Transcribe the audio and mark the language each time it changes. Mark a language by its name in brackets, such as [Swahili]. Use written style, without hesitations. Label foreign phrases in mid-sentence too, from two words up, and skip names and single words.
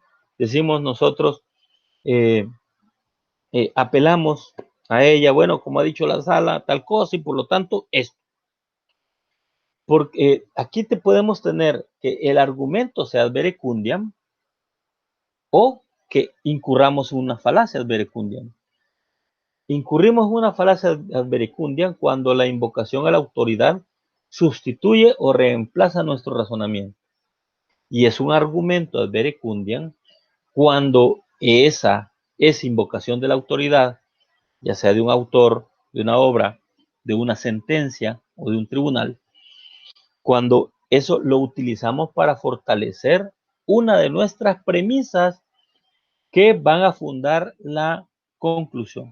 [Spanish] Decimos nosotros, apelamos a ella, bueno, como ha dicho la sala, tal cosa, y por lo tanto esto. Porque aquí te podemos tener que el argumento sea [Latin] ad verecundiam [Spanish] o que incurramos en una falacia [Latin] ad verecundiam. [Spanish] Incurrimos en una falacia [Latin] ad verecundiam [Spanish] cuando la invocación a la autoridad sustituye o reemplaza nuestro razonamiento. Y es un argumento [Latin] ad verecundiam [Spanish] cuando esa invocación de la autoridad, ya sea de un autor, de una obra, de una sentencia o de un tribunal, cuando eso lo utilizamos para fortalecer una de nuestras premisas que van a fundar la conclusión.